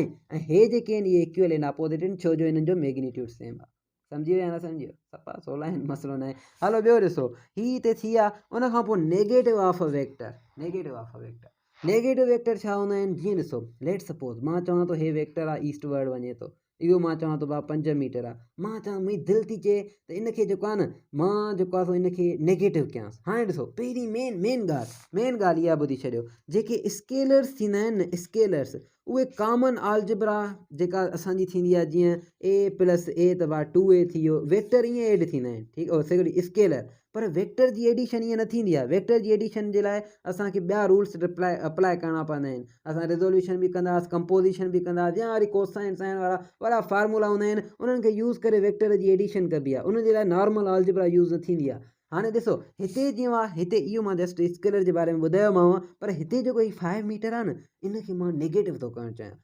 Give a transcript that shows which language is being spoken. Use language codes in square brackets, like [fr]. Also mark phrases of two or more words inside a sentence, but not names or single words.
[sd] ऐं हे जेके आहिनि इहे [en] equal and opposite [sd] आहिनि छो जो हिननि जो [en] magnitude same [sd] आहे। सम्झी विया न सम्झी वियो? सफ़ा सवला आहिनि, मसइलो न आहे। हलो ॿियो ॾिसो, हीअ हिते थी विया। उन खां पोइ [en] negative of a vector. Negative of a vector, negative vector [sd] छा हूंदा आहिनि? जीअं ॾिसो, [en] let suppose [sd] मां चवां थो हे वेक्टर आहे ईस्टवर्ड वञे थो, इहो मां चवां थो भाउ 5 मीटर आहे। मां चवां मुंहिंजी दिलि थी चए त इनखे जेको आहे न मां जेको आहे इनखे नेगेटिव कयांसि। हाणे ॾिसो, पहिरीं मेन ॻाल्हि इहा ॿुधी छॾियो, जेके स्केलर्स थींदा आहिनि न, स्केलर्स उहे [en] common algebra [sd] जेका असांजी थींदी आहे, जीअं a + a त भाउ 2a थी वियो, वेक्टर ईअं एड थींदा आहिनि, ठीकु आहे, हिकिड़ी स्केलर। पर वेक्टर जी एडिशन ईअं न थींदी आहे। वेक्टर जी एडिशन जे लाइ असांखे ॿिया [en] rules apply [sd] करणा पवंदा आहिनि। असां रिज़ोल्यूशन बि कंदासीं, कंपोज़िशन बि कंदासीं, या वरी [en] cosine sine [sd] वारा फार्मूला हूंदा आहिनि, उन्हनि खे यूज़ करे वेक्टर जी एडिशन कबी आहे। उन जे लाइ [en] normal algebra [sd] यूज़ न थींदी आहे। हाणे ॾिसो, हिते जीअं आहे, हिते इहो मां [en] just scalar [sd] जे बारे में ॿुधायोमांव, पर हिते जेको हीउ 5 मीटर आहे न, इनखे मां नेगेटिव थो करणु चाहियां।